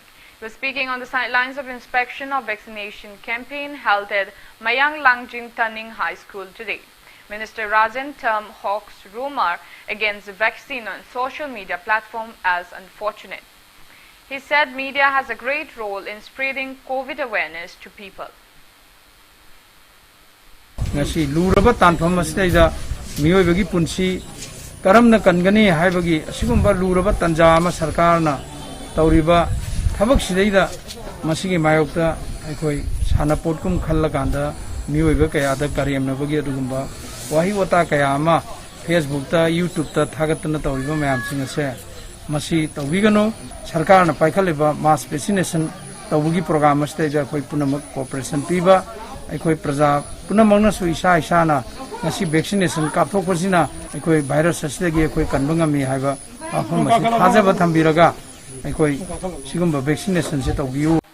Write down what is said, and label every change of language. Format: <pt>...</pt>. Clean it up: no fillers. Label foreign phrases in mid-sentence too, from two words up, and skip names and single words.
<en>He was speaking on the sidelines of inspection of vaccination campaign held at Mayang Langjing Taning High School today. Minister Rajan termed Hawk's rumor against the vaccine on social media platform as unfortunate. He said media has a great role in spreading COVID awareness to people.</en> <mni>ngasi luraba tanpham asida miyoi bagi punsi karamna kangani haibagi asigumba luraba tanja ama sarkar na tauriba thabak sidaida masigi mayokta aikoi sana potkum khalla kanda miyoi ba kaya da karyamna bagi adugumba wahi wata kaya ama Facebook ta YouTube ta thagatna tauriba mayam sing ase masi tawigano sarkar na paikhaliba</mni> <en>mass vaccination</en> <mni>tawugi program asida ja koi punamak cooperation piba aikoi praja punamangna su isa na ngasi vaccination kapthokpasina aikoi virus asdagi aikoi kanbangami haiba afam masi thajaba thambiraga aikoi sigumba vaccination se tawbiu.</mni>